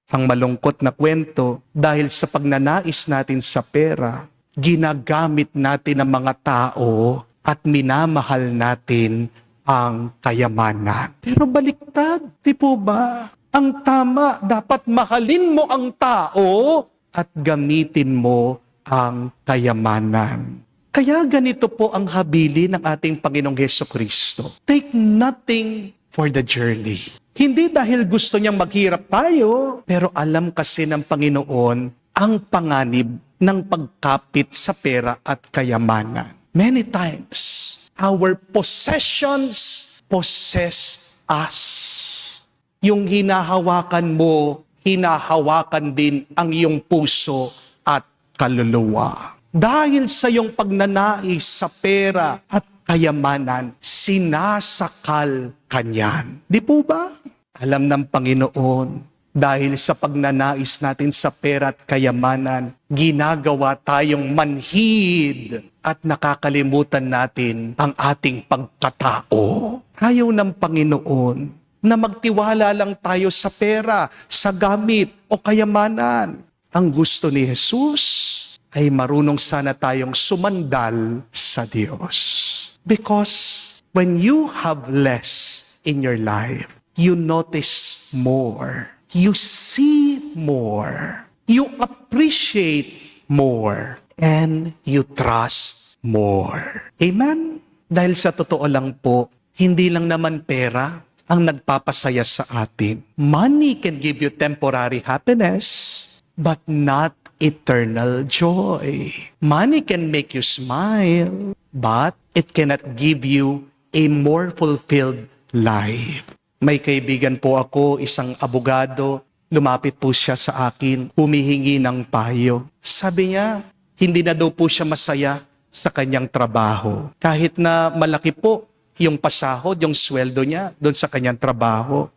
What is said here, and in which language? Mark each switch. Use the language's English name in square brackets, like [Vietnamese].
[Filipino] Ang malungkot na kwento, dahil sa pagnanais natin sa pera, ginagamit natin ang mga tao at minamahal natin ang kayamanan. Pero baliktad, di po ba? Ang tama, dapat mahalin mo ang tao at gamitin mo ang kayamanan. Kaya ganito po ang habili ng ating Panginoong Hesukristo. [English] Take nothing for the journey. [Filipino] Hindi dahil gusto niyang maghirap tayo, pero alam kasi ng Panginoon ang panganib ng pagkapit sa pera at kayamanan. [English] Many times, our possessions possess us. [Filipino] Yung hinahawakan mo, hinahawakan din ang iyong puso at kaluluwa. Dahil sa iyong pagnanais sa pera at kayamanan, sinasakal ka niyan. Di po ba? Alam ng Panginoon, dahil sa pagnanais natin sa pera at kayamanan, ginagawa tayong manhid at nakakalimutan natin ang ating pagkatao. Ayaw ng Panginoon na magtiwala lang tayo sa pera, sa gamit o kayamanan. Ang gusto ni Jesus ay marunong sana tayong sumandal sa Diyos. [English] Because when you have less in your life, you notice more. You see more. You appreciate more. And you trust more. Amen? [Filipino] Dahil sa totoo lang po, hindi lang naman pera ang nagpapasaya sa atin. [English] Money can give you temporary happiness, but not eternal joy. Money can make you smile, but it cannot give you a more fulfilled life. [Filipino] May kaibigan po ako, isang abogado, lumapit po siya sa akin, humihingi ng payo. Sabi niya, hindi na daw po siya masaya sa kanyang trabaho. Kahit na malaki po yung pasahod, yung sweldo niya doon sa kanyang trabaho.